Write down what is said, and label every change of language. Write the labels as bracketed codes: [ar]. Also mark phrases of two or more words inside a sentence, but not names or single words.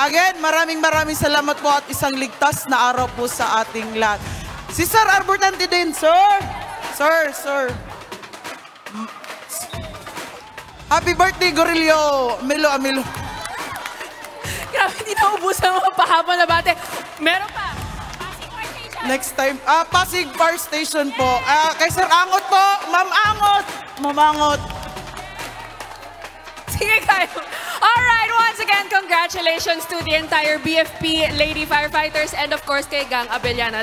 [tl] Again, maraming salamat po at isang ligtas na araw po sa ating lahat. Si Sir Arbortante din, sir! Sir. [en] Happy birthday, Gorillo! [tl] Amilo. Grabe, hindi na ubusan mga pahaba na bate. Meron pa. [en] Next time, [tl] Pasig Fire Station po. Kay Sir Angot po, Ma'am Angot. Mamangot. Sige kayo. [en] Alright, once again, congratulations to the entire BFP Lady Firefighters and of course kay Gang Abellana.